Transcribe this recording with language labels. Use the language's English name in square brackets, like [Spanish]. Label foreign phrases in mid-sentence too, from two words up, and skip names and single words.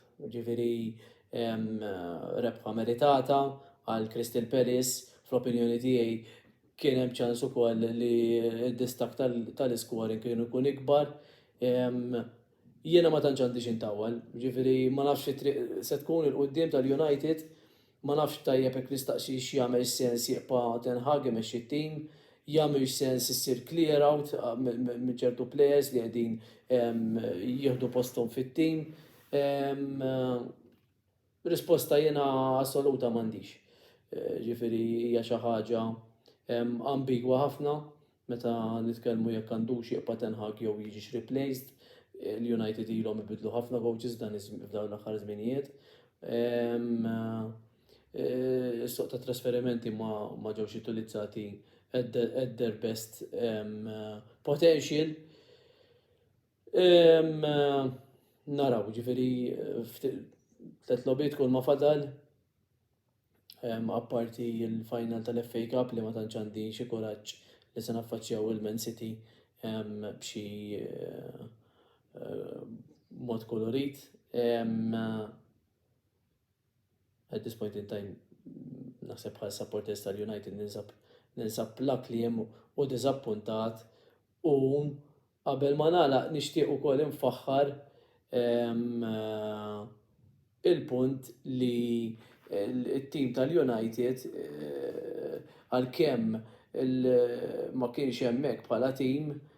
[Maltese] Ġifieri rebħa meritata għal Crystal Palace, fl-opinjoni tiegħi kien hemm ċans ukoll li d-distak tal-scoring kienu jkun ikbar. Jiena ma tantx għandix intawwal, ġifieri ma nafx se tkun il-quddiem tal-United, ma nafx tajjeb hekk nistaqsi x'jagħmel sens jibqa' Ten Hag imexxi t-tim, jagħmel sens issir [English] clear out [Maltese] minn ċertu players li qegħdin jieħdu posthom fit-tim. Risposta jiena assoluta m'għandix. Ġifieri hija xi ħaġa ambigwa ħafna meta nitkellmu jekk għandux jibqa' Ten Hag jew jiġix replaced. L-United ilhom ibidlu ħafna coaches f'dawn l-aħħar żminijiet. Is-suq ta' trasferimenti ma ġewx utilizzati [English] at their best potential. [Maltese] Naraw, ġifieri tliet logħbiet kull ma fadal, apparti l-final tal-FA Cup li ma tantx għandi xi kuraġġ li se naffaċċjaw il-Man City b'xi mod kolorit. [English] At this point in time [Maltese] naħseb bħal supporters tal-United ninsab plak li hemm u diżappuntat u qabel ma nagħlaq nixtieq ukoll infaħħar il-punt li il-tim tal-United għalkemm ma kienx hemmhekk bħala tim